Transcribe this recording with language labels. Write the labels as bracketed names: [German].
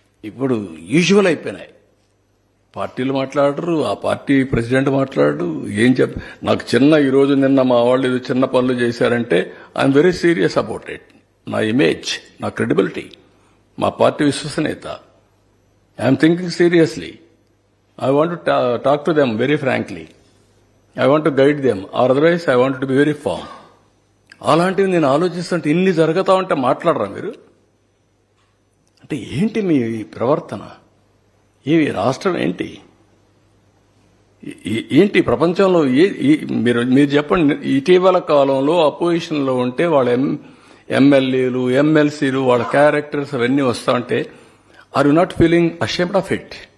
[Telugu] ఇప్పుడు యూజువల్ అయిపోయినాయి. పార్టీలు మాట్లాడరు, ఆ పార్టీ ప్రెసిడెంట్ మాట్లాడరు. ఏం నాకు నిన్న మా వాళ్ళు ఏదో చిన్న పనులు చేశారంటే [English] I'm very serious about it. [Telugu] నా ఇమేజ్, నా క్రెడిబిలిటీ, మా పార్టీ విశ్వసనీయత, [English] I'm thinking seriously. I want to talk to them very frankly. I want to guide them, or otherwise I want to be very firm. [Telugu] అలాంటివి నేను ఆలోచిస్తుంటే ఇన్ని జరుగుతా ఉంటే మాట్లాడరా మీరు? అంటే ఏంటి మీ ప్రవర్తన? ఈ రాష్ట్రం ఏంటి? ఏంటి ప్రపంచంలో మీరు చెప్పండి. ఇటీవల కాలంలో అపోజిషన్లో ఉంటే వాళ్ళ ఎమ్మెల్యేలు, ఎమ్మెల్సీలు, వాళ్ళ క్యారెక్టర్స్ అవన్నీ వస్తా ఉంటే [English] Are you not feeling ashamed of it?